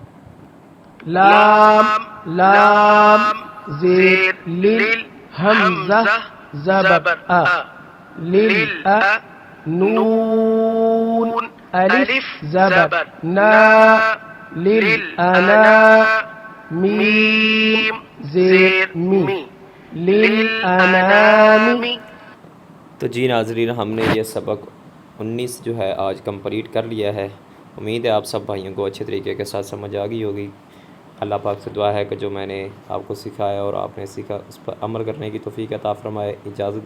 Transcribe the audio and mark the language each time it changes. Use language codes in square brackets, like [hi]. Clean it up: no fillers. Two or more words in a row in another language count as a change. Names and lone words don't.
[ur] لام لام زیر لل حمزہ زبر ا لل ا نون الف زبر نا لل انا میم زیر می للانام۔ تو جی ناظرین، ہم نے یہ سبق 19 جو ہے آج کمپلیٹ کر لیا ہے۔ امید ہے آپ سب بھائیوں کو اچھے طریقے کے ساتھ سمجھ آ گئی ہوگی۔ اللہ پاک سے دعا ہے کہ جو میں نے آپ کو سکھایا اور آپ نے سیکھا اس پر عمل کرنے کی توفیق عطا فرمائے۔